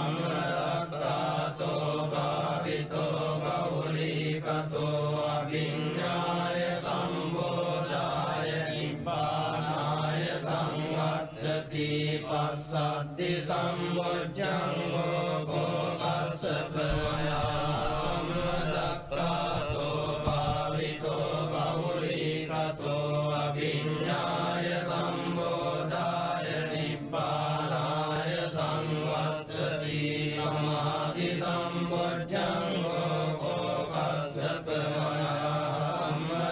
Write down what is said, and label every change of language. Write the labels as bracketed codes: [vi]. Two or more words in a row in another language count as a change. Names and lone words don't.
[pi] සම්මදක්ඛාතෝ භාවිතෝ බහුලී කතෝ අවිඤ්ඤාය සම්බෝධාය නිබ්බානාය සංවත්තති පස්සද්ධි සම්බොජ්ජංගෝ කෝ කස්සප මයා සම්මදක්ඛාතෝ භාවිතෝ බහුලී කතෝ අවිඤ්ඤාය සම්බෝධාය නිබ්බානාය සංවත්තති සමාධි සම්බොජ්ජංගෝ කෝ කස්සප මයා